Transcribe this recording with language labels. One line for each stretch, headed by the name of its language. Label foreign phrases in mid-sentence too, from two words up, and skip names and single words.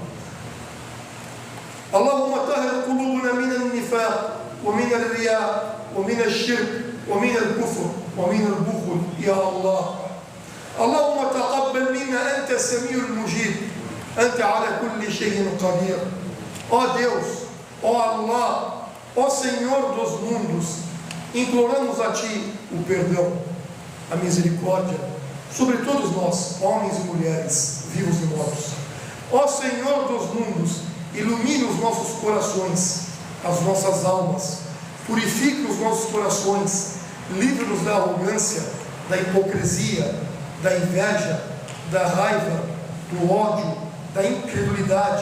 Arabic: اللهم طهر قلوبنا من النفاق ومن الرياء ومن الشرك ومن الكفر ومن البخل يا الله. اللهم تقبل منا، أنت السميع المجيب، أنت على كل شيء قدير.
Portuguese: Ó Deus, ó Allah, ó Senhor dos mundos, imploramos a Ti o perdão, a misericórdia sobre todos nós, homens e mulheres, vivos e mortos. Ó Senhor dos mundos, ilumine os nossos corações, as nossas almas, purifique os nossos corações, livre-nos da arrogância, da hipocrisia, da inveja, da raiva, do ódio, da incredulidade.